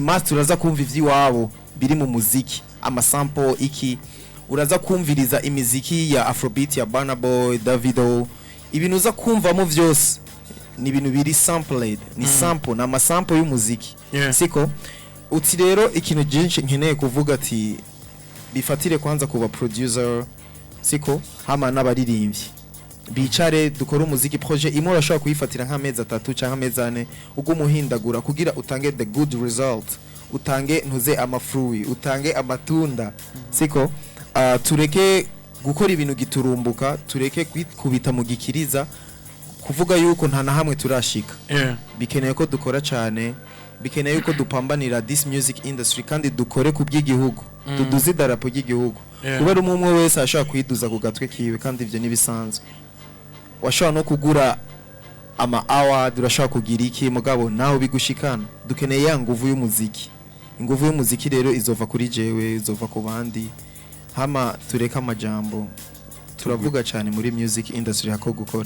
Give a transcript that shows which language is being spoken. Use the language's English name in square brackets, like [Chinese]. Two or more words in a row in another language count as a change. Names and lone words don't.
[Rundi] master uraza kumva ivy'iwabo biri mu muziki amasample iki uraza kumviriza imiziki ya Afrobeat ya Burna Boy Davido ibintu uza kumvamo vyose ni ibintu biri sampled ni sample na amasample y'umuziki siko uti rero ikintu byinshi nkeneye kuvuga ati bifatire kwanza kuba producer siko hama n'abaririmbyi bicare dukora umuziki projet imwe urashobora kuyifatira nk'amezi 3 cyangwa amezi 4 ubwo muhindagura kugira utange the [English] good result [Rundi] utange ntuze amafruit utange amatunda siko tureke gukora ibintu giturumbuka tureke kubita mu gikiriza kuvuga yuko nta na hamwe turashika bikeneye ko dukora cyane bikeneye yuko dupambanira [English] this music industry [Rundi] kandi dukore ku by'igihugu tuduze idarapo ry'igihugu kubera umwe wese ashaka kwiduza ku gatwe kiwe kandi ivyo nibisanzwe washaka no kugura ama award urashaka kugira iki mugabo naho bigushikana dukeneye ya nguvu y'umuziki inguvu y'umuziki rero izova kuri jewe izova ku bandi hama tureka amajambo turavuga cyane muri [English] music industry [Rundi] hako gukora